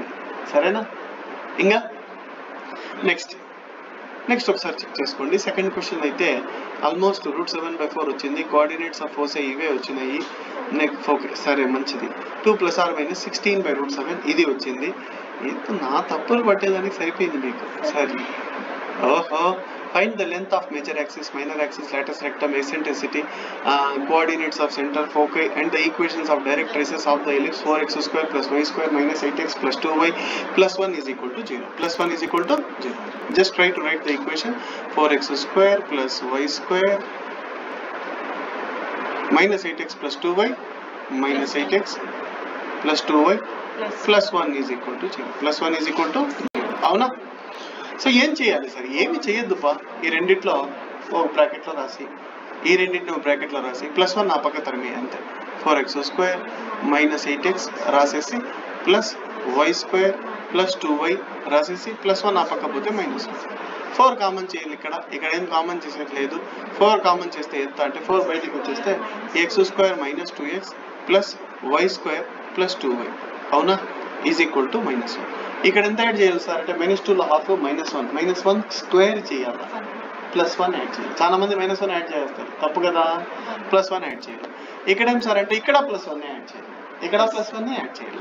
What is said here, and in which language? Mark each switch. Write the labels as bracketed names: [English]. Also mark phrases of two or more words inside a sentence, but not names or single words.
[Telugu] సరేనా? ఇంకా నెక్స్ట్ ఒకసారి చెక్ చేసుకోండి. సెకండ్ క్వశ్చన్ అయితే ఆల్మోస్ట్ √7/4 వచ్చింది. [English] coordinates of force [Telugu] ఇవే వచ్చినాయి. ఓకే సరే మంచిది. 2 ± 16/√7 ఇది వచ్చింది. నా తప్పులు పట్టేదానికి సరిపోయింది మీకు. సరే ఓహో, [English] find the length of major axis, minor axis, latus rectum, eccentricity, coordinates of center, foci, and the equations of direct traces of the ellipse 4x² + y² - 8x + 2y + 1 = 0. +1 = 0. Just try to write the equation 4x² + y² - 8x + 2y - 8x + 2y + 1 = 0. +1 = 0. [Telugu] అవునా? సో ఏం చేయాలి సార్? ఏమి చేయొద్దుపా. ఈ రెండిట్లో ఒక బ్రాకెట్లో రాసి, ఈ రెండింటిని ఒక బ్రాకెట్లో రాసి +1 ఆ పక్క తరిమి అంతే. 4x² - 8x రాసేసి +y² + 2y రాసేసి +1 ఆ పక్క పోతే -1. 4 కామన్ చేయాలి. ఇక్కడ ఏం కామన్ చేసేట్లేదు. 4 కామన్ చేస్తే ఎంత అంటే 4 బయటికి వచ్చేస్తే x² - 2x + y² + 2y అవునా [English] is equal to [Telugu] -1. ఇక్కడ ఎంత యాడ్ చేయాలి సార్ అంటే -2లో హాఫ్ -1 స్క్వేర్ చేయాలి, +1 యాడ్ చేయాలి. చాలా మంది -1 యాడ్ చేస్తారు, తప్పు కదా. +1 యాడ్ చేయాలి. ఇక్కడ ఏం సార్ అంటే ఇక్కడ +1 యాడ్ చేయాలి, ఇక్కడ +1 యాడ్ చేయాలి.